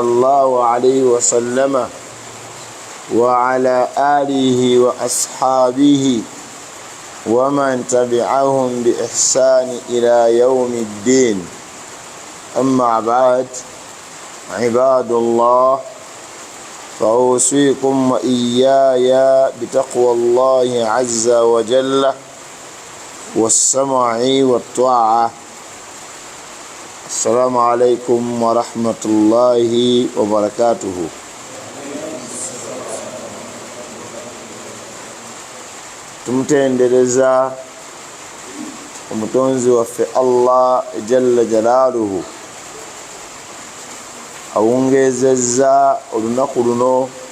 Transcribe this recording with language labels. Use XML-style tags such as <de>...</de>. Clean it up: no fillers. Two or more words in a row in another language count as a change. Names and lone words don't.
<ar>الله عليه وسلم وعلى آله وأصحابه ومن تبعهم بإحسان إلى يوم الدين أما بعد عباد الله فأوصيكم وإياي بتقوى الله عز وجل والسمع والطاعة. السلام عليكم ورحمة الله وبركاته.</ar> <lg>Tumutendereza omutonzi waffe Allah</lg> <ar>جل جلاله</ar> <lg>awungezezza olunaku luno</lg>